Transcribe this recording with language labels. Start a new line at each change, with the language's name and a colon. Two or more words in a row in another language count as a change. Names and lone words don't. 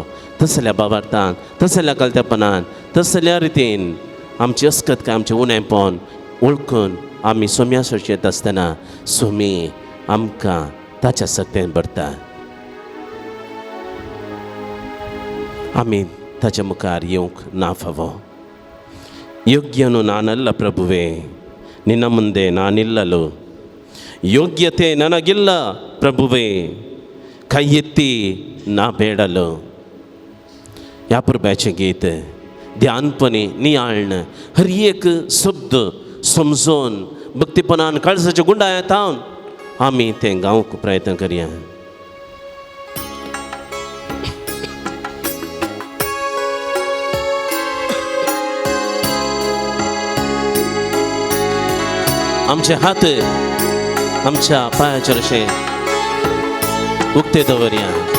Konkani: तसल्या भावार्थान, तसल्या कलतेपणान, तसल्या रितीन आमची अस्कत काय आमचें उणेंपण वळखून आमी सोम्या सरशी येता आसतना सोमी आमकां ताच्या सक्तेन भरता. आमी ताच्या मुखार येवंक ना फावो.
Kannada: ಯೋಗ್ಯನು ನಾನಲ್ಲ ಪ್ರಭುವೇ, ನಿನ್ನ ಮುಂದೆ ನಾನಿಲ್ಲಲು. ಯೋಗ್ಯತೆ ನನಗಿಲ್ಲ ಪ್ರಭುವೇ, ಕೈ ಎತ್ತಿ ನಾ ಬೇಡಲು.
Konkani: यापुरब्याचें गीत ध्यानपणी नियाळण हर एक शब्द समजून भक्तीपणान काळजाच्या गुंडाळ्यांत हावन आमी तें गावंक प्रयत्न करया. आमचे हात आमच्या पांयाचेर अशे उक्ते दवरया.